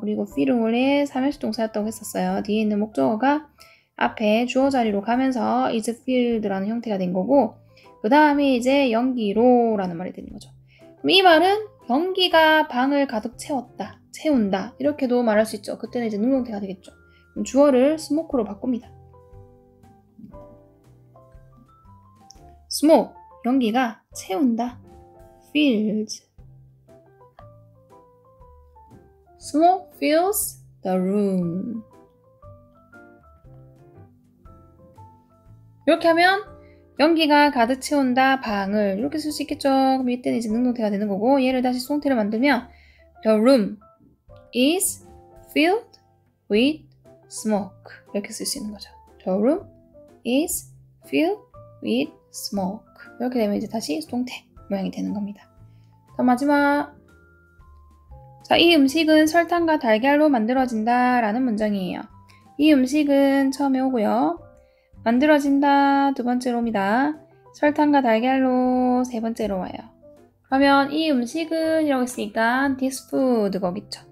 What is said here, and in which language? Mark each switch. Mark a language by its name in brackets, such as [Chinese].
[Korean] 그리고 fill은 원래 삼형식 동사였다고 했었어요. 뒤에 있는 목적어가 앞에 주어 자리로 가면서 is filled라는 형태가 된 거고, 그 다음에 이제 연기로 라는 말이 되는 거죠. 그럼 이 말은 연기가 방을 가득 채운다 이렇게도 말할 수 있죠. 그때는 이제 능동태가 되겠죠. 그럼 주어를 smoke로 바꿉니다. smoke, 연기가 채운다. [English] fills, smoke fills the room. [Korean] 이렇게 하면 연기가 가득 채운다 방을 이렇게 쓸 수 있겠죠. 그럼 이때는 이제 능동태가 되는 거고, 얘를 다시 수동태로 만들면 [English] the room is filled with smoke [Korean] 이렇게 쓸 수 있는 거죠. [English] The room is filled with smoke. [Korean] 이렇게 되면 이제 다시 수동태 모양이 되는 겁니다. 자, 마지막. 자, 이 음식은 설탕과 달걀로 만들어진다 라는 문장이에요. 이 음식은 처음에 오고요. 만들어진다 두 번째로 옵니다. 설탕과 달걀로 세 번째로 와요. 그러면 이 음식은 이라고 했으니까 this food 거겠죠.